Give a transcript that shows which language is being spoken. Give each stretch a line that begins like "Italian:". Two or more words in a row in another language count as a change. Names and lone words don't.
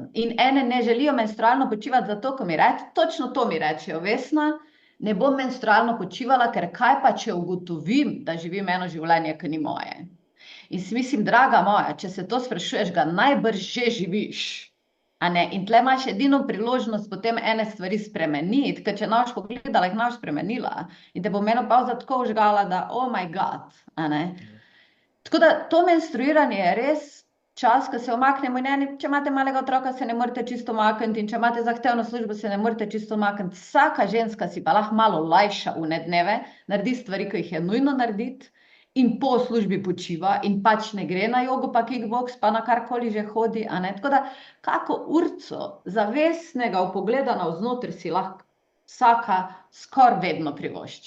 Slovenian: In ene ne želijo menstrualno počivati zato, ko mi točno to mi rečejo, Vesna, ne bom menstrualno počivala, ker kaj pa, če ugotovim, da živim eno življenje, ki ni moje. In si mislim, draga moja, če se to sprašuješ, ga najbrž že živiš, In tle imaš edino priložnost potem ene stvari spremeniti, ker če ne boš pogledala, jih ne boš spremenila. In te bo menopavza tako užgala, da
English: oh my god,
Slovenian: Tako da to menstruiranje je res čas, ko se umaknemo, in če imate malega otroka, se ne morete čisto umakniti, in če imate zahtevno službo, se ne morete čisto umakniti. Vsaka ženska si pa lahko malo lajša une dneve, naredi stvari, ki jih je nujno narediti, in po službi počiva in pač ne gre na jogo, pa kickboks, pa na karkoli že hodi, Tako da kako urco zavestnega vpogleda navznoter si lahko vsaka skoraj vedno privošči.